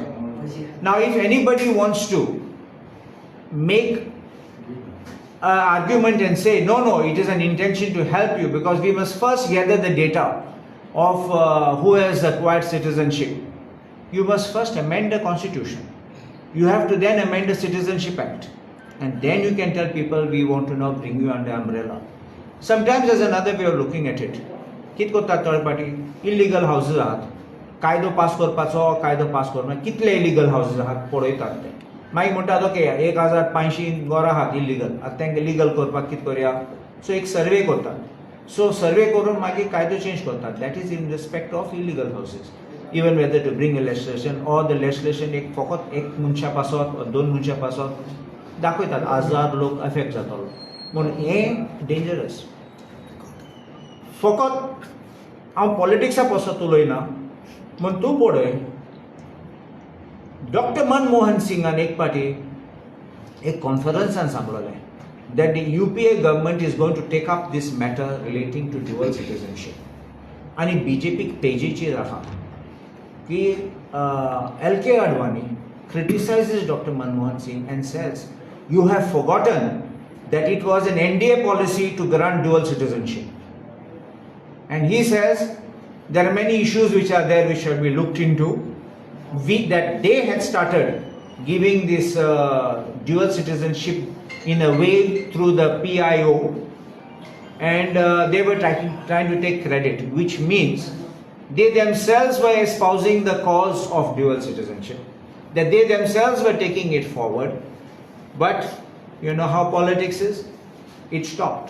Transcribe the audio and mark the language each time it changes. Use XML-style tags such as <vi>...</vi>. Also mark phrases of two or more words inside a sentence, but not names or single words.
<en>Now if anybody wants to make an argument and say, no, it is an intention to help you because we must first gather the data of who has acquired citizenship. You must first amend the constitution. You have to then amend the Citizenship Act. And then you can tell people we want to now bring you under umbrella. Sometimes there's another way of looking at it.</en> <kok>कित करतात</kok> <en>third party illegal houses</en> <kok>आहात कायदो पास करपाचो कायदो पास करना कितले</kok> <en>illegal houses</en> <kok>आहात पळयतात ते मागीर म्हणटात ओके 1500 घरां आहात इलिगल आतां तांकां लीगल करपाक कित करया सो एक सर्वे करतात सो सर्वे करून मागीर कायदो चेंज करतात</kok> <en>that is in respect of illegal houses even whether to bring a legislation or the legislation</en> <kok>एक फकत एक मनशा पासत दोन मनशा पासत दाखयतात 1000 लोक अफेक्ट जातलो म्हणून हें डेंजरस फकत हांव पॉलिटिक्सा पासत उलयना म्हण तूं पळय डॉक्टर मनमोहन सिंगान एक पाटी एक कॉन्फरन्सान सांगलोलें</kok> <en>that the UPA government is going to take up this matter relating to dual citizenship.</en> <kok>And BJP तेजीची राहा की L.K.</kok> <en>Advani criticizes Dr. Manmohan Singh and says, you have forgotten that it was an NDA policy to grant dual citizenship. And he says there are many issues which are there which should be looked into. That they had started giving this dual citizenship in a way through the PIO, and they were trying to take credit, which means they themselves were espousing the cause of dual citizenship, that they themselves were taking it forward, but you know how politics is, it stopped.</en>